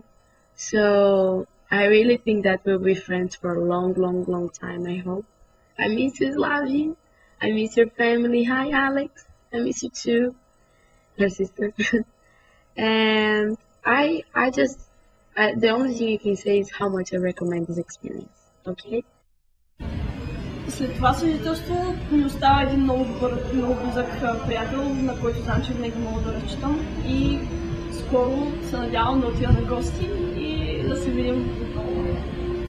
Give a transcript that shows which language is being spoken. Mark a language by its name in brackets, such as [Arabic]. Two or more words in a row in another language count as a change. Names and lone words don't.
[English] So I really think that we'll be friends for a long, long, long time, I hope. I miss you, Slavin. I miss your family. Hi, Alex. I miss you too, your sister. And the only thing I can say is how much I recommend this experience. Okay? [Bulgarian] След това съжителство ми остава един много близък приятел, на който знам, че винаги мога да разчитам, и скоро се надявам да отида на гости и да се видим отново.